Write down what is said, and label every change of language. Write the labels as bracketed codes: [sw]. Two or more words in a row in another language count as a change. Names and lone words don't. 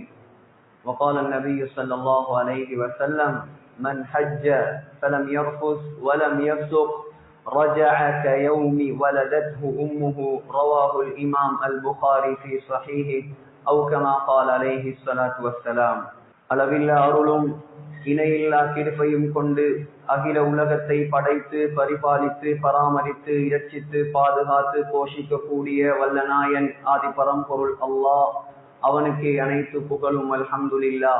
[ar] وقال النبي صلى الله عليه وسلم من حج فلم يرفث ولم يفسق رجع كيوم ولدته أمه رواه الإمام البخاري في صحيحه أو كما قال عليه الصلاة والسلام. [ta] அளவில்லா அருளும் இணையில்லா கிருபையும் கொண்டு அகில உலகத்தை படைத்து பரிபாலித்து பராமரித்து இரட்சித்து பாதுகாத்து போஷிக்கக்கூடிய வல்லநாயன் ஆதி பரம்பொருள் அல்லாஹ் அவனுக்கு அனைத்து புகழும் அல்ஹம்துலில்லாஹ்.